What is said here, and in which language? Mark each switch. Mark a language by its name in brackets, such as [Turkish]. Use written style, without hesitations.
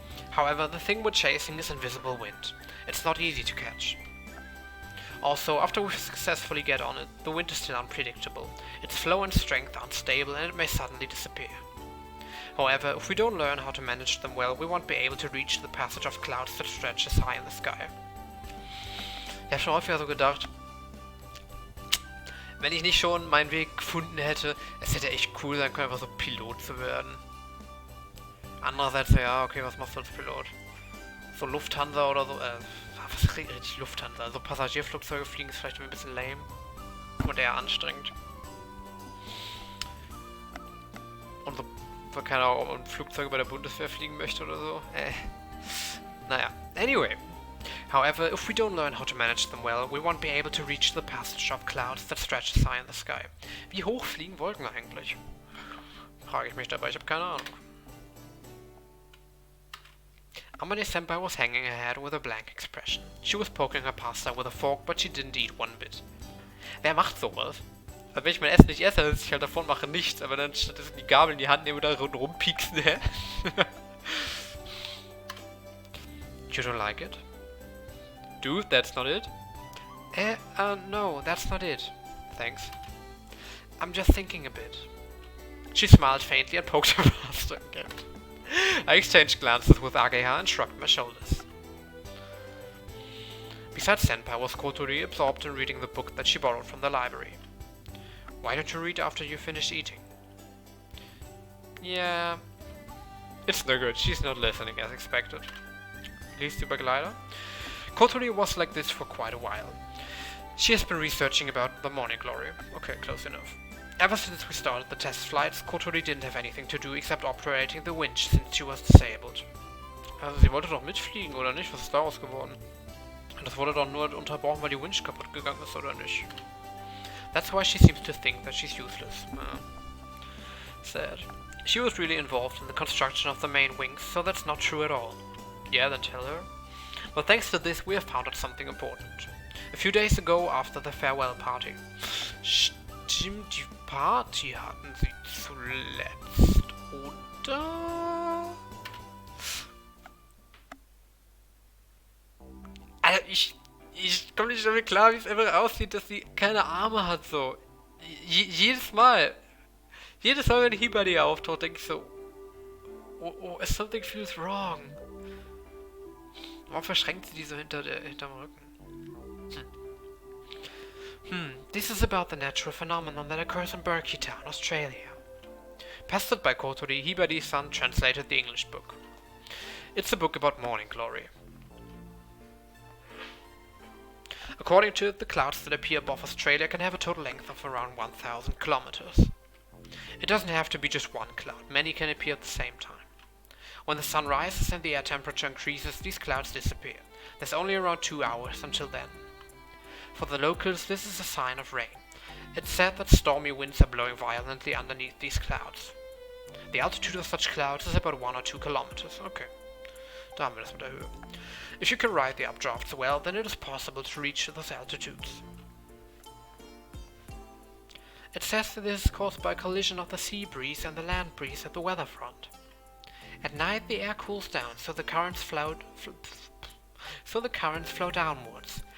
[English] However, the thing we're chasing is invisible wind. It's not easy to catch. Also, after we successfully get on it, the wind is still unpredictable. Its flow and strength are unstable and it may suddenly disappear. However, if we don't learn how to manage them well, we won't be able to reach the passage of clouds that stretches high in the sky. [German] Ich habe schon häufiger so gedacht, wenn ich nicht schon meinen Weg gefunden hätte, es hätte echt cool sein können, einfach so Pilot zu werden. Andererseits, ja, okay, was machst du als Pilot? So Lufthansa oder so, was ist richtig Lufthansa? Also Passagierflugzeuge fliegen ist vielleicht ein bisschen lame und eher anstrengend. Und so, keine Ahnung, ob man Flugzeuge bei der Bundeswehr fliegen möchte oder so. Naja, anyway. [English] However, if we don't learn how to manage them well, we won't be able to reach the passage of clouds that stretches high in the sky. [German] Wie hoch fliegen Wolken eigentlich? Frage ich mich dabei, ich habe keine Ahnung. [English] Amane-senpai was hanging her head with a blank expression. She was poking her pasta with a fork, but she didn't eat one bit. [German] Wer macht sowas? Also wenn ich mein Essen nicht esse, dann sitze ich halt davon, mache nichts, aber dann stattdessen die Gabel in die Hand nehmen und da rumpieksen, hä? [English] You don't like it? Dude, that's not it? No, that's not it. Thanks. I'm just thinking a bit. She smiled faintly and poked her pasta again. I exchanged glances with Ageha and shrugged my shoulders. Besides senpai was Kotori, absorbed in reading the book that she borrowed from the library. Why don't you read after you finish eating? Yeah... It's no good, she's not listening as expected. [German] Liest du Begleiter? [English] Kotori was like this for quite a while. She has been researching about the morning glory. Okay, close enough. Ever since we started the test flights, Kotori didn't have anything to do except operating the winch since she was disabled. [German] Also sie wollte doch mitfliegen, oder nicht? Was ist daraus geworden? Das wurde doch nur unterbrochen, weil die Winch kaputt gegangen ist, oder nicht? [English] That's why she seems to think that she's useless. Sad. She was really involved in the construction of the main wings, so that's not true at all. Yeah, then tell her. But thanks to this, we have found out something important. A few days ago, after the farewell party. [German] Stimmt, die Party hatten sie zuletzt, oder? Also ich komme nicht damit klar, wie es einfach aussieht, dass sie keine Arme hat, so. Jedes Mal, wenn Hibari auftaucht, denke ich so, [English] oh, something feels wrong. [German] Warum verschränkt sie die so hinterm Rücken? [English] This is about the natural phenomenon that occurs in Berkey Town, Australia. Pestered by Kotori, Hibari-san translated the English book. It's a book about morning glory. According to it, the clouds that appear above Australia can have a total length of around 1,000 kilometers. It doesn't have to be just one cloud, many can appear at the same time. When the sun rises and the air temperature increases, these clouds disappear. There's only around 2 hours until then. For the locals, this is a sign of rain. It's said that stormy winds are blowing violently underneath these clouds. The altitude of such clouds is about 1 or 2 kilometers. [German] Okay, da haben wir das mit der Höhe. [English] If you can ride the updrafts well, then it is possible to reach those altitudes. It says that this is caused by a collision of the sea breeze and the land breeze at the weather front. At night the air cools down, so the currents flow downwards.